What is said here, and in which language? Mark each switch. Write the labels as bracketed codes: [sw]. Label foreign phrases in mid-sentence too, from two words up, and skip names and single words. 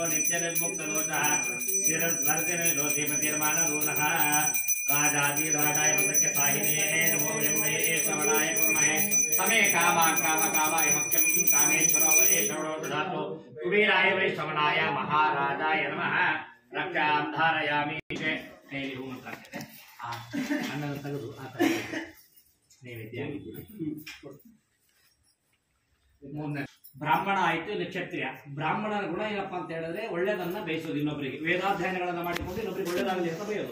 [sa] नित्यनिर्मुक्तदोषः श्रीरस्वर्तिर्मानदूनः राजाधिराजाय पदस्य साहिने नमो यम्मे श्रवणाय कुर्महे समे कामाय मह्यं कामेश्वरो वरेश्वरो ददातु कुबेराय वै श्रवणाय महाराजाय नमः रक्षां धारयामि. [kn] ಕೈಲಿ ಹೂ ಮಂತ್ರ ಆಗ್ತದೆ, ಆ ಅನ್ನದ ತೆಗೆದು ಆ ತರ ನೈವೇದ್ಯ. ಬ್ರಾಹ್ಮಣ ಆಯ್ತು, ಇಲ್ಲ ಕ್ಷತ್ರಿಯ. ಬ್ರಾಹ್ಮಣನ ಗುಣ ಏನಪ್ಪಾ ಅಂತ ಹೇಳಿದ್ರೆ ಒಳ್ಳೆದನ್ನ ಬಯಸೋದು, ಇನ್ನೊಬ್ಬರಿಗೆ ವೇದಾಧ್ಯಯನಗಳನ್ನ ಮಾಡಿಕೊಂಡು ಇನ್ನೊಬ್ಬರಿಗೆ ಒಳ್ಳೇದಾಗಲಿ ಅಂತ ಬಯಯೋದು.